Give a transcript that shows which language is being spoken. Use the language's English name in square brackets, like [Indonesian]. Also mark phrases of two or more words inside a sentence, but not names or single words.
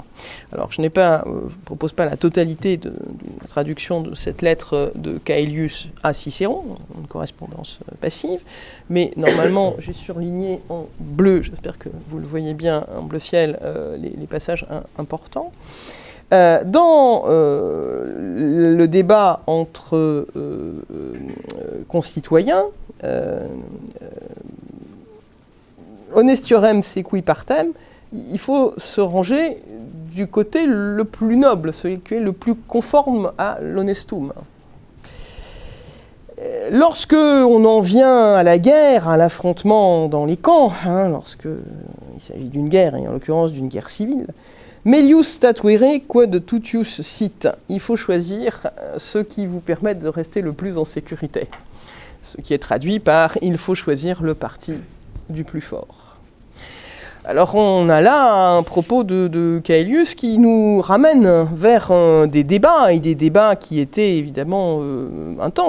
[French] Alors, je ne propose pas la totalité de la traduction de cette lettre de Caelius à Cicéron, une correspondance passive, mais normalement, j'ai surligné en bleu, j'espère que vous le voyez bien en bleu ciel, les passages importants. Dans le débat entre concitoyens, [Latin] honestiorem sequi partem, [French] il faut se ranger du côté le plus noble, celui qui est le plus conforme à l'honestum. Lorsque on en vient à la guerre, à l'affrontement dans les camps, lorsqu'il s'agit d'une guerre, et en l'occurrence d'une guerre civile, [Latin] melius statuere quod tutius sit. [French] Il faut choisir ce qui vous permette de rester le plus en sécurité. Ce qui est traduit par « il faut choisir le parti du plus fort ». Alors on a là un propos de Caelius qui nous ramène vers des débats, et des débats qui étaient évidemment intenses.